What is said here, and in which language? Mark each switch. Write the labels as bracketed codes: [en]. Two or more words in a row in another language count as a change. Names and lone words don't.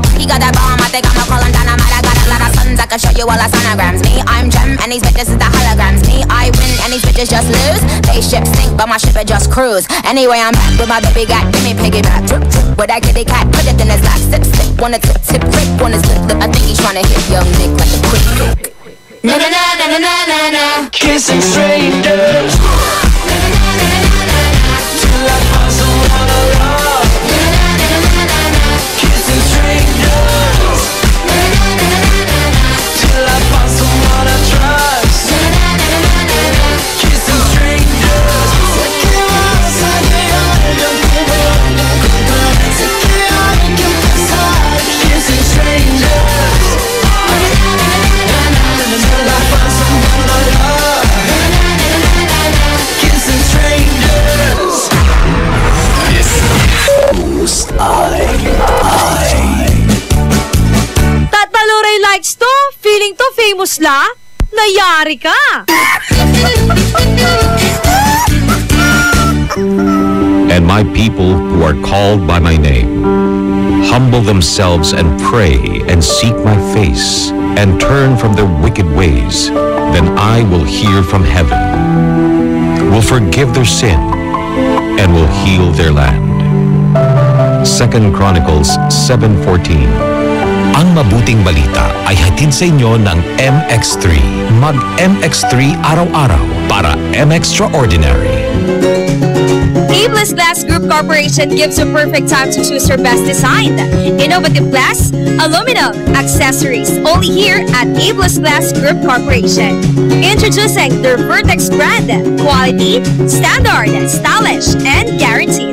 [en] He got that bomb, I think I'ma call him dynamite. I got a lot of sons, I can show you all our sonograms. Me, I'm Gem, and these bitches is the holograms. Me, I win, and these bitches just lose. They ship sink, but my ship it just cruise. Anyway, I'm back with my baby gat, give me piggyback. Drip, drip, with that kitty cat, put it in his lap. Sip, sip, wanna tip, tip, quick, wanna slip, lip. I think he's tryna hit young Nick like a quick kick. Na na na na na na na, kissing strangers. Na na na na na na na, till I find someone I love. Na na na na na na, kissing strangers. Na na na na na na, till I find someone I trust. Na na na na na na, kissing strangers. [es] Se queda [en] kissing strangers. Till I find someone I love. Kissing strangers. Who's I? Tataluray likes to, feeling to famous la, nayari ka. And my people who are called by my name humble themselves and pray and seek my face and turn from their wicked ways, then I will hear from heaven, will forgive their sin, and will heal their land. 2 Chronicles 7:14. [tl] Ang mabuting balita ay hatid sa inyo ng MX3. Mag-MX3 araw-araw para M-Extraordinary. [en] Abeless Glass Group Corporation gives you perfect time to choose your best design. Innovative glass, aluminum, accessories, only here at Abeless Glass Group Corporation. Introducing their Vertex brand. Quality, standard, stylish, and guaranteed.